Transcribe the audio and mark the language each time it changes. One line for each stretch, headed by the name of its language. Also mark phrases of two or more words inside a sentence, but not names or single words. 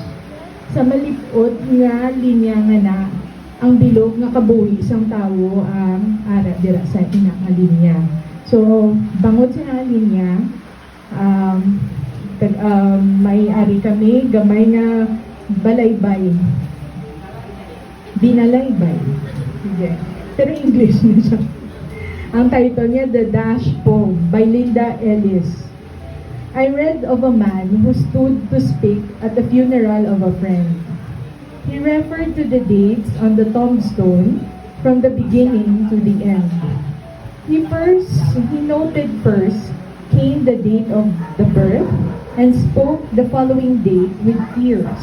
Hiligaynon: Sa malipot nga linya nga na, ang bilog nga kabuhi isang tawo ang ara dira sa ina nga linya. So, bangot sa linya, may ari kami gamay nga balaybay, binalaybay. Sige. Pero English na siya. Ang title niya,
English: The Dash Poem by Linda Ellis. I read of a man who stood to speak at the funeral of a friend. He referred to the dates on the tombstone from the beginning to the end. He noted first came the date of the birth and spoke the following date with tears.